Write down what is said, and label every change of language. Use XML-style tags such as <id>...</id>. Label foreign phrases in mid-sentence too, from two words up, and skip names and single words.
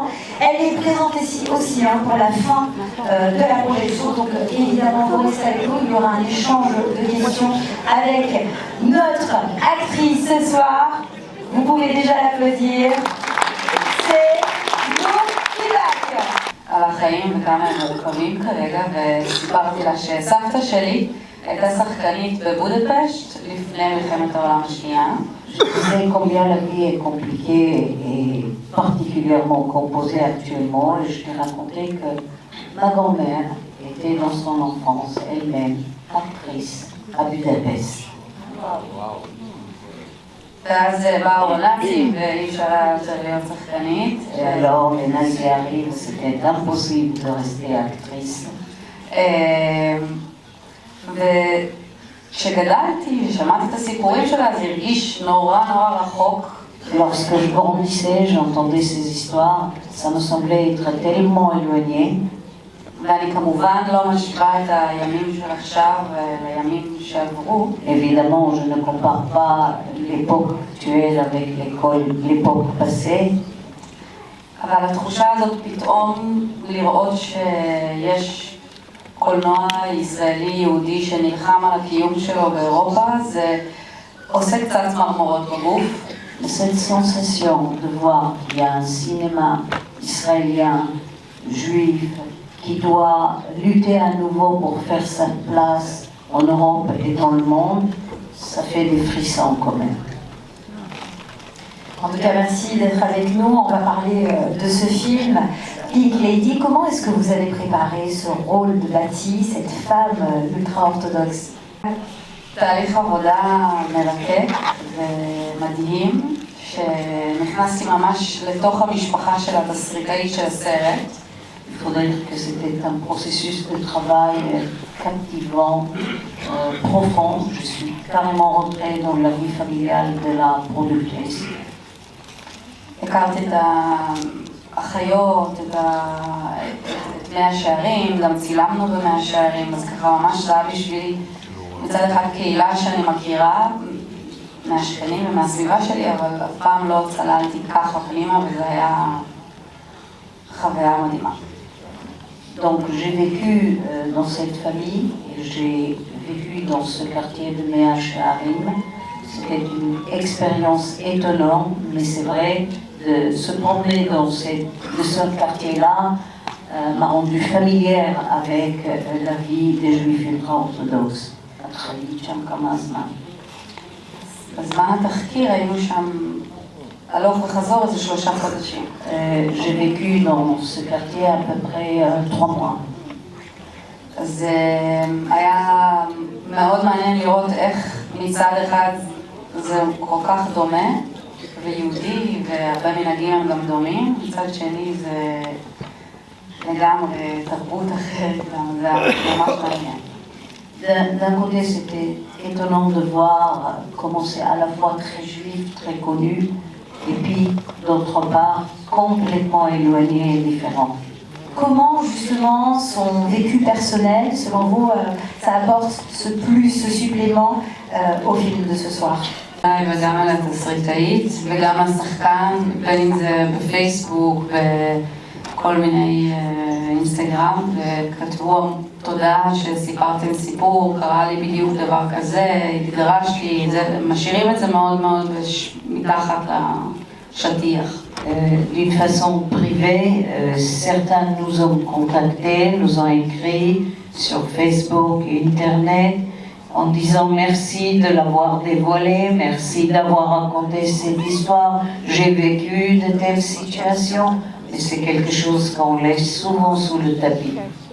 <fr>Elle est présente ici aussi pour la fin de la projection. Donc évidemment, vous restez avec nous, il y aura un échange de questions avec notre actrice ce soir. Vous pouvez déjà l'applaudir. C'est Nour Kibak.</fr> <he>על החיים וכמה הם מורכבים כרגע, וסיפרתי לה שסבתא שלי הייתה שחקנית בבודפשט לפני מלחמת העולם השנייה.</he> <fr>Je sais combien la vie est compliquée et particulièrement composée actuellement, et je t'ai raconté que ma grand-mère était dans son enfance elle-même actrice à Budapest.</fr> <he>ואז באו הנאצים והיא שאלה יותר להיות שחקנית.</he> <fr>Et alors les nazis arrivent, c'était impossible de rester actrice.</fr> <he>וכשגדלתי ושמעתי את הסיפורים שלה זה הרגיש נורא נורא רחוק.</he> <fr>Lorsque je grandissais, j'entendais ces histoires, ça me semblait être tellement éloigné.</fr> <he>ואני כמובן לא משווה את הימים של עכשיו לימים שעברו.</he> <fr>Évidemment, je ne compare pas l'époque actuelle avec l'époque passée.</fr> <he>אבל התחושה הזאת פתאום לראות שיש קולנוע ישראלי יהודי שנלחם על הקיום שלו באירופה, זה עושה קצת צמרמורות בגוף.</he> <fr>Cette sensation de voir qu'il y a un cinéma israélien, juif, qui doit lutter à nouveau pour faire sa place en Europe et dans le monde, ça fait des frissons quand même. En tout cas, merci d'être avec nous. On va parler de ce film. Pink Lady, comment est-ce que vous avez préparé ce rôle de Bati, cette femme ultra-orthodoxe?</fr> <he>תהליך עבודה מרתק ומדהים, שנכנסתי ממש לתוך המשפחה של התסריטאית של הסרט.</he> <fr>Il faudrait dire que c'était un processus de travail captivant, profond. Je suis carrément rentrée dans la vie familiale de la productrice.</fr> <he>הכרתי את האחיות, את מאה שערים, גם צילמנו במאה שערים, אז ככה ממש זה היה בשבילי מצד אחד קהילה שאני מכירה מהשכנים ומהסביבה שלי, אבל אף פעם לא צללתי ככה פנימה וזה היה חוויה מדהימה.</he> <fr>Donc j'ai vécu dans cette famille, et j'ai vécu dans ce quartier de Mea Shearim. C'était une expérience étonnante, mais c'est vrai, de se promener dans ce quartier-là m'a rendue familière avec la vie des juifs ultra-orthodoxes.</fr> <he>חיית שם כמה זמן. בזמן התחקיר היינו שם הלוך וחזור איזה 3 חודשים.</he> <fr>J'ai vécu dans ce quartier à peu près 3 mois.</fr> <he>אז היה מאוד מעניין לראות איך מצד אחד זה כל כך דומה, ויהודי, והרבה מנהגים הם גם דומים, מצד שני זה לגמרי תרבות אחרת, זה ממש מעניין.</he> <fr>D'un côté, c'était étonnant de voir comment c'est à la fois très juif, très connu, et puis d'autre part complètement éloigné et différent. Comment justement son vécu personnel, selon vous, ça apporte ce plus, ce supplément au film de ce soir?</fr> <he>וגם על התסריטאית, וגם השחקן, בין אם זה בפייסבוק, בכל מיני אינסטגרם, וכתבו תודה שסיפרתם סיפור, קרה לי בדיוק דבר כזה, התגרשתי, משאירים את זה מאוד מאוד מתחת לשטיח.</he> <fr>D'une façon privée, certains nous ont contactés, nous ont écrit sur Facebook et Internet en disant merci de l'avoir dévoilé, merci d'avoir raconté cette histoire, j'ai vécu de telles situations, mais c'est quelque chose qu'on laisse souvent sous le tapis.</fr>